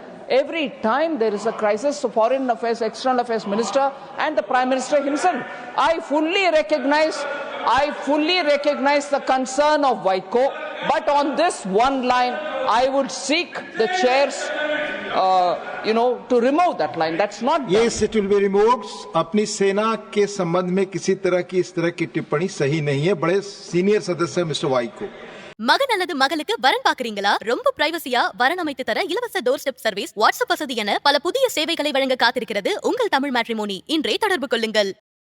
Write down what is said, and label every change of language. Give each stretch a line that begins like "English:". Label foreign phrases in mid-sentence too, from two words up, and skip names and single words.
English: Every time there is a crisis, the Foreign Affairs, External Affairs Minister and the Prime Minister himself. I fully recognize the concern of Vaiko, but on this one line, I would seek the chairs, to remove that line. That's not done. Yes, it will be removed.
Hindi: अपनी सेना के संबंध में किसी तरह की इस तरह की टिप्पणी सही नहीं है. बड़े सीनियर सदस्य मिस्टर वाइको.
Tamil: மகன் அல்லது மகளுக்கு வரன் பாக்குறீங்களா? ரொம்ப பிரைவசியா வரன் அமைத்து தர இலவச
English: door step service,
Tamil: வாட்ஸ்அப் வசதி என பல புதிய சேவைகளை வழங்க காத்திருக்கிறது உங்கள் தமிழ் மேட்ரிமோனி. இன்றே தொடர்பு கொள்ளுங்கள்.